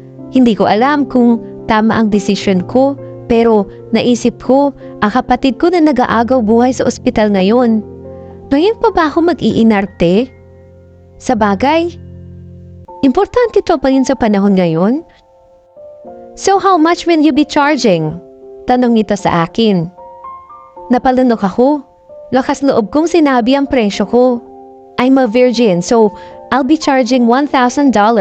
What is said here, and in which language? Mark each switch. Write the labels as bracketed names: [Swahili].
[Filipino] Hindi ko alam kung tama ang desisyon ko, pero naisip ko ang kapatid ko na nag-aagaw buhay sa ospital ngayon. Ngayon pa ba ako mag-iinarte? Sa bagay, importante ito pa rin sa panahon ngayon. [English] So how much will you be charging? [Filipino] Tanong nito sa akin. Napalunok ako. Lakas loob kong sinabi ang presyo ko. [English] I'm a virgin, so I'll be charging $1,000.